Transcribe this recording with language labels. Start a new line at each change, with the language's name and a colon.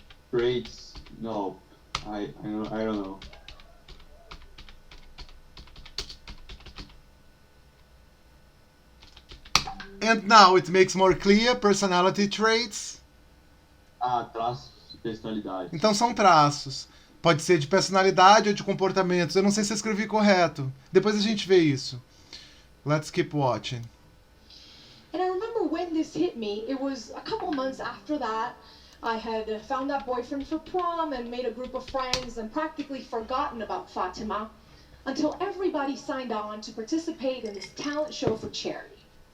English: Traits? No, I don't know. And now it makes more clear personality traits.
Portuguese: Ah, traços de personalidade. Então são traços. Pode ser de personalidade ou de comportamentos. Eu não sei se eu escrevi correto. Depois a gente vê isso.
English: Let's keep watching. And I remember when this hit me, it was a couple months after that. I had found that boyfriend for prom and made a group of friends and practically forgotten about Fatima until everybody signed on to participate in this talent show for charity.